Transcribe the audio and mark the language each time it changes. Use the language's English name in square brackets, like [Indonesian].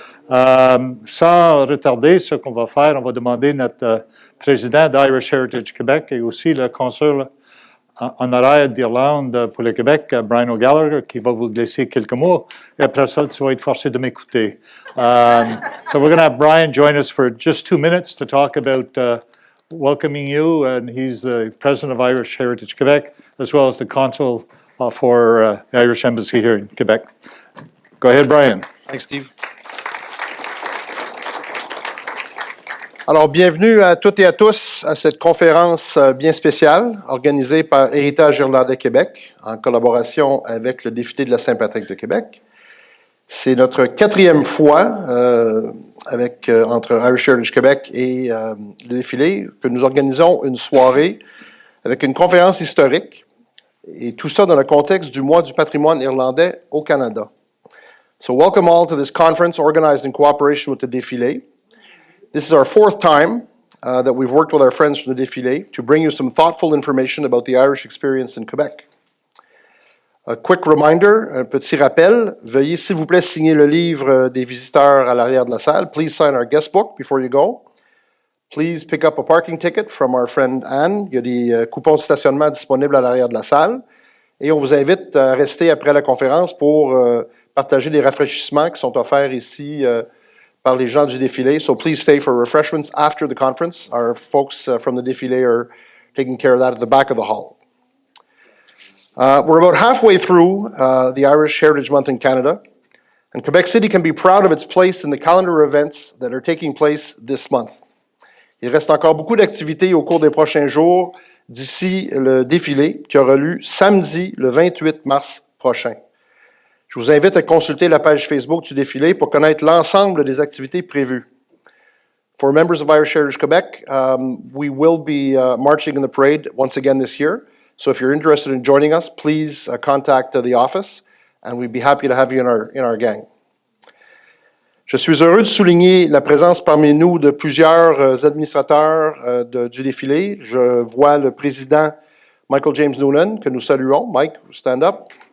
[French] Sans retarder, ce qu'on va faire, on va demander notre président d'Irish Heritage Québec et aussi le consul honoraire d'Irlande pour le Québec, Brian O'Gallagher, qui va vous glisser quelques mots. Et après ça, tu vas être forcé de m'écouter. [English] So we're going to have Brian join us for just 2 minutes to talk about welcoming you. And he's the president of Irish Heritage Quebec, as well as the consul for the Irish Embassy here in Quebec. Go ahead, Brian. Thanks, Steve. [French] Alors, bienvenue à toutes et à tous à cette conférence bien spéciale organisée par Héritage Irlandais Québec en collaboration avec le défilé de la Saint-Patrick de Québec. C'est notre 4e fois entre Irish Heritage Québec et le défilé que nous organisons une soirée avec une conférence historique et tout ça dans le contexte du mois du patrimoine irlandais au Canada. [English] So welcome all to this conference organized in cooperation with the défilé. This is our 4th time that we've worked with our friends from the Défilé to bring you some thoughtful information about the Irish experience in Quebec. A quick reminder, [French] un petit rappel, veuillez s'il vous plaît signer le livre des visiteurs à l'arrière de la salle. [English] Please sign our guest book before you go. Please pick up a parking ticket from our friend Anne. [French] Il y a des coupons de stationnement disponibles à l'arrière de la salle. Et on vous invite à rester après la conférence pour partager les rafraîchissements qui sont offerts ici par les gens du défilé. [English] So please stay for refreshments after the conference. Our folks from the défilé are taking care of that at the back of the hall. We're about halfway through the Irish Heritage Month in Canada, and Quebec City can be proud of its place in the calendar of events that are taking place this month. [French] Il reste encore beaucoup d'activités au cours des prochains jours d'ici le défilé qui aura lieu samedi le 28 mars prochain. Je vous invite à consulter la page Facebook du défilé pour connaître l'ensemble des activités prévues. [English] For members of Irish Heritage Quebec, we will be marching in the parade once again this year. So if you're interested in joining us, please contact the office, and we'd be happy to have you in our gang. [French] Je suis heureux de souligner la présence parmi nous de plusieurs administrateurs du défilé. Je vois le président Michael James Noonan, que nous saluons. [English] Mike, stand up.